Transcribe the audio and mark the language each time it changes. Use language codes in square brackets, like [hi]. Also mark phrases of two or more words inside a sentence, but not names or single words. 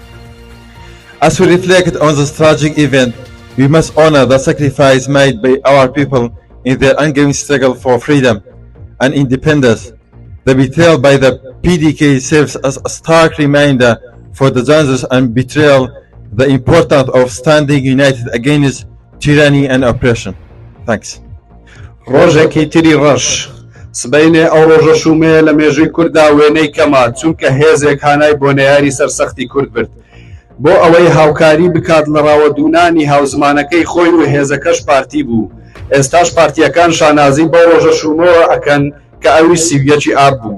[en] As we reflect on this tragic event, we must honor the sacrifice made by our people in their ongoing struggle for freedom and independence. The betrayal by the PDK serves as a stark reminder for the dangers and betrayal, the importance of standing united against tyranny and oppression. Thanks. [ckb] ڕۆژێکی تری ڕەش سبەینێ ئەو ڕۆژە شومەیە لە مێژووی کووردا وێنەی کەما، چونکە هێزێک هانای بۆ نەیاری سەرسەختی کورد برد بۆ ئەوەی هاوکاری بکات لە ڕاوەدوونانی هاوزمانەکەی خۆی و هێزەکەش پارتی بوو. ئێستاش پارتیەکان شانازی بۆ ڕۆژە شومەوە ئەکەن کە ئەوی سیویەکی ئاب بوو.